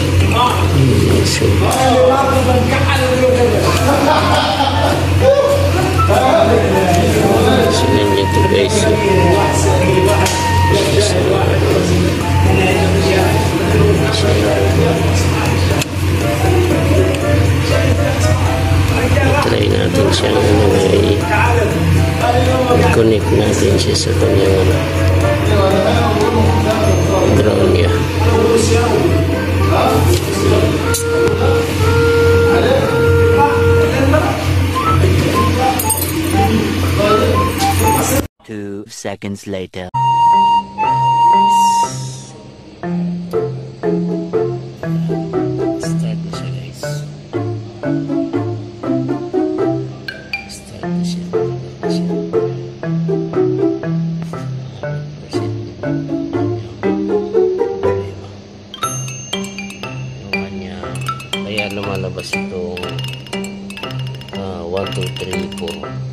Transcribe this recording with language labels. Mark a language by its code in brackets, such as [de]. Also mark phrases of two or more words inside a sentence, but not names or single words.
[tl] sinin ito guys. Try natin siyang i-connect natin siya sa kanyang ground niya. [en] Two seconds later. [tl] Start na siya guys. Start na siya. Kaya lumalabas itong 1, 2, 3, 4